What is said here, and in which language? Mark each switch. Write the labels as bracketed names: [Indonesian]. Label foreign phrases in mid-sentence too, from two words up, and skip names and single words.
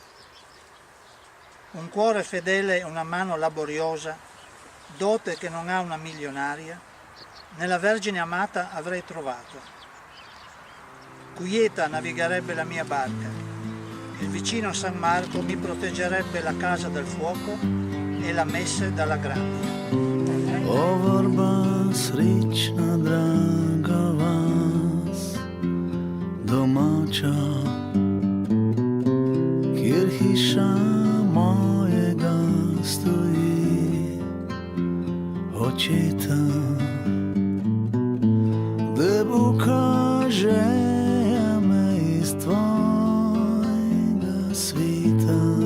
[Italian] Un cuore fedele e una mano laboriosa, dote che non ha una milionaria, nella Vergine amata avrei trovato. Quieta navigherebbe la mia barca, il vicino San Marco mi proteggerebbe la casa dal fuoco e la messe dalla grandine. [Slovenian] O Vorba srećna draga vas, domača, kjer hiša mojega stoji očeta, da pokaže me iz tvojega sveta.